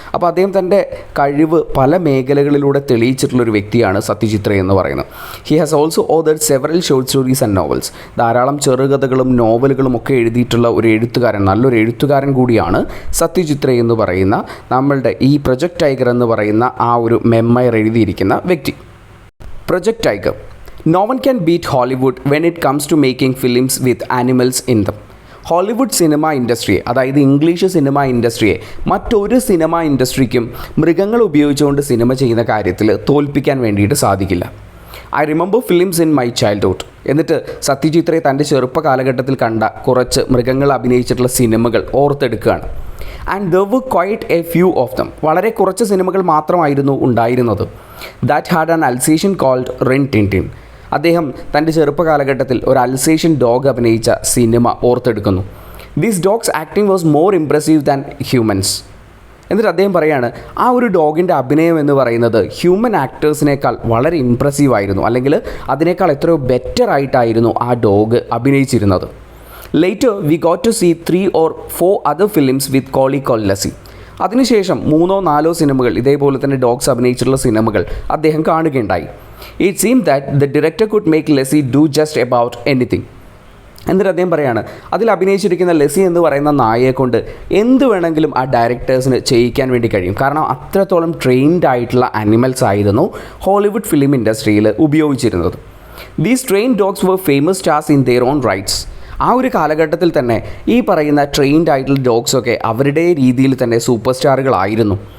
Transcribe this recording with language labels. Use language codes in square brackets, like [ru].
[ml] അപ്പോൾ അദ്ദേഹം തൻ്റെ കഴിവ് പല മേഖലകളിലൂടെ തെളിയിച്ചിട്ടുള്ളൊരു വ്യക്തിയാണ് സത്യജിത് റേ എന്ന് പറയുന്നത്. [en] He has also authored several short stories and novels. [ml] ധാരാളം ചെറുകഥകളും നോവലുകളും ഒക്കെ എഴുതിയിട്ടുള്ള ഒരു എഴുത്തുകാരൻ, നല്ലൊരു എഴുത്തുകാരൻ കൂടിയാണ് സത്യജിത് റേ എന്ന് പറയുന്ന നമ്മളുടെ ഈ പ്രൊജക്റ്റ് ടൈഗർ എന്ന് പറയുന്ന ആ ഒരു മെമ്മയർ എഴുതിയിരിക്കുന്ന വ്യക്തി. [en] Project tiger. No one can beat Hollywood when it comes to making films with animals in them. [ml] Hollywood cinema ഇൻഡസ്ട്രിയെ, അതായത് ഇംഗ്ലീഷ് സിനിമ ഇൻഡസ്ട്രിയെ മറ്റൊരു സിനിമ ഇൻഡസ്ട്രിക്കും മൃഗങ്ങൾ ഉപയോഗിച്ചുകൊണ്ട് സിനിമ ചെയ്യുന്ന കാര്യത്തിൽ തോൽപ്പിക്കാൻ വേണ്ടിയിട്ട് സാധിക്കില്ല. [en] I remember films in my childhood. [ml] എന്നിട്ട് സത്യജിത് റേ തൻ്റെ ചെറുപ്പ കാലഘട്ടത്തിൽ കണ്ട കുറച്ച് മൃഗങ്ങൾ അഭിനയിച്ചിട്ടുള്ള സിനിമകൾ ഓർത്തെടുക്കുകയാണ്. [en] And there were quite a few of them. [ml] വളരെ കുറച്ച് സിനിമകൾ മാത്രമായിരുന്നു ഉണ്ടായിരുന്നത്. [en] That had an Alsatian called Rin Tin Tin. [ml] അദ്ദേഹം തൻ്റെ ചെറുപ്പകാലഘട്ടത്തിൽ ഒരു അൽസേഷ്യൻ ഡോഗ് അഭിനയിച്ച cinema ഓർത്തെടുക്കുന്നു. [en] These dogs acting was more impressive than humans. [ml] എന്നിട്ട് അദ്ദേഹം പറയാണ്, ആ ഒരു ഡോഗിൻ്റെ അഭിനയം എന്ന് പറയുന്നത് ഹ്യൂമൻ ആക്ടേഴ്സിനേക്കാൾ വളരെ ഇംപ്രസീവ് ആയിരുന്നു, അല്ലെങ്കിൽ അതിനേക്കാൾ എത്രയോ ബെറ്റർ ആയിട്ടായിരുന്നു ആ dog അഭിനയിച്ചിരുന്നത്. [en] Later we got to see 3 or 4 other films with Collie called Lassie. [ml] അതിനുശേഷം 3-4 സിനിമകൾ ഇതേപോലെ തന്നെ ഡോഗ്സ് അഭിനയിച്ചിട്ടുള്ള സിനിമകൾ അദ്ദേഹം കാണുകയുണ്ടായി. [en] It seemed that the director could make Lassie do just about anything. [ml] എന്നിട്ട് അദ്ദേഹം പറയാണ്, അതിൽ അഭിനയിച്ചിരിക്കുന്ന ലെസി എന്ന് പറയുന്ന നായയെ കൊണ്ട് എന്ത് വേണമെങ്കിലും ആ ഡയറക്ടേഴ്സിന് ചെയ്യിക്കാൻ വേണ്ടി കഴിയും. കാരണം അത്രത്തോളം ട്രെയിൻഡ് ആയിട്ടുള്ള ആനിമൽസ് ആയിരുന്നു ഹോളിവുഡ് ഫിലിം ഇൻഡസ്ട്രിയിൽ ഉപയോഗിച്ചിരുന്നത്. [en] These train dogs were famous stars in their own rights. [ml] ആ ഒരു കാലഘട്ടത്തിൽ തന്നെ ഈ പറയുന്ന ട്രെയിൻഡ് ആയിട്ടുള്ള ഡോഗ്സൊക്കെ അവരുടെ രീതിയിൽ തന്നെ സൂപ്പർ സ്റ്റാറുകളായിരുന്നു.